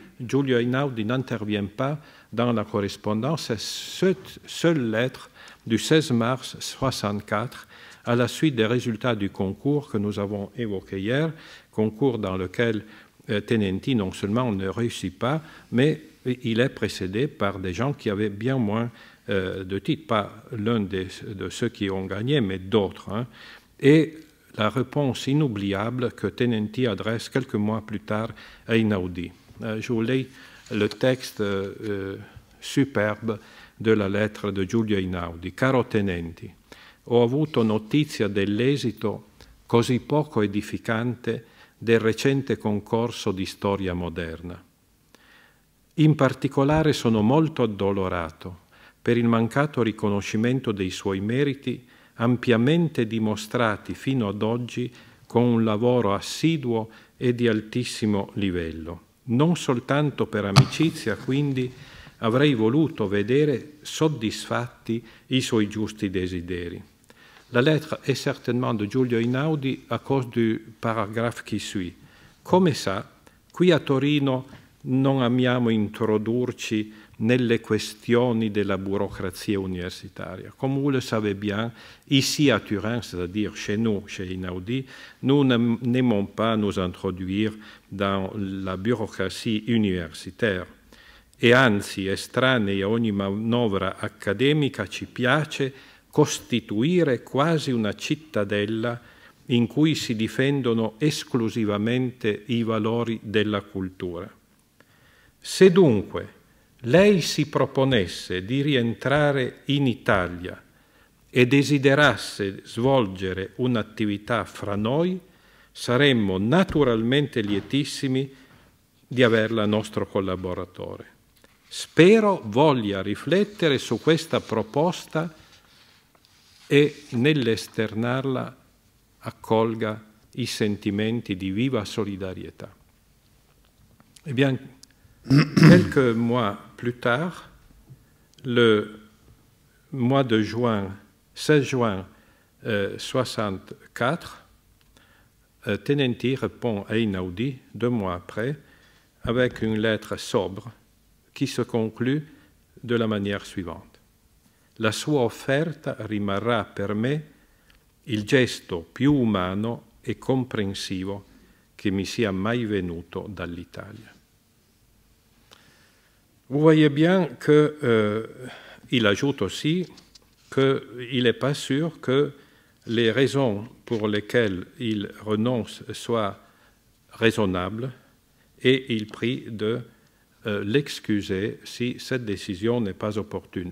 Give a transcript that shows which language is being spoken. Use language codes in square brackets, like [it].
[fr] Giulio Einaudi n'intervient pas dans la correspondance, c'est cette seule lettre du 16 mars 1964, à la suite des résultats du concours que nous avons évoqué hier, concours dans lequel Tenenti non seulement ne réussit pas, mais il est précédé par des gens qui avaient bien moins de titres, pas l'un de ceux qui ont gagné, mais d'autres. Hein. Et la réponse inoubliable que Tenenti adresse quelques mois plus tard à Einaudi. Je vous lis le texte superbe de la lettre de Giulio Einaudi. [it] Caro Tenenti, ho avuto notizia dell'esito così poco edificante del recente concorso di storia moderna. In particolare sono molto addolorato per il mancato riconoscimento dei suoi meriti ampiamente dimostrati fino ad oggi con un lavoro assiduo e di altissimo livello. Non soltanto per amicizia, quindi, avrei voluto vedere soddisfatti i suoi giusti desideri. [fr] La lettre est certainement de Giulio Einaudi à cause du paragraphe qui suit. [it] Come sa, qui a Torino non amiamo introdurci nelle questioni della burocrazia universitaria. [fr] Comme vous le savez bien, ici à Turin, c'est-à-dire chez nous, chez Einaudi, nous n'aimons pas nous introduire dans la bureaucratie universitaire. [it] E anzi, estranei a ogni manovra accademica, ci piace costituire quasi una cittadella in cui si difendono esclusivamente i valori della cultura. Se dunque lei si proponesse di rientrare in Italia e desiderasse svolgere un'attività fra noi, saremmo naturalmente lietissimi di averla nostro collaboratore. Spero voglia riflettere su questa proposta e nell'esternarla accolga i sentimenti di viva solidarietà. [fr] Eh bien, quelques mois plus tard, le mois de juin, 16 juin 1964, Tenenti répond à Einaudi, 2 mois après, avec une lettre sobre qui se conclut de la manière suivante. [it] La sua offerta rimarrà per me il gesto più umano e comprensivo che mi sia mai venuto dall'Italia. [fr] Vous voyez bien qu'il ajoute aussi qu'il n'est pas sûr que les raisons pour lesquelles il renonce soient raisonnables et il prie de l'excuser si cette décision n'est pas opportune.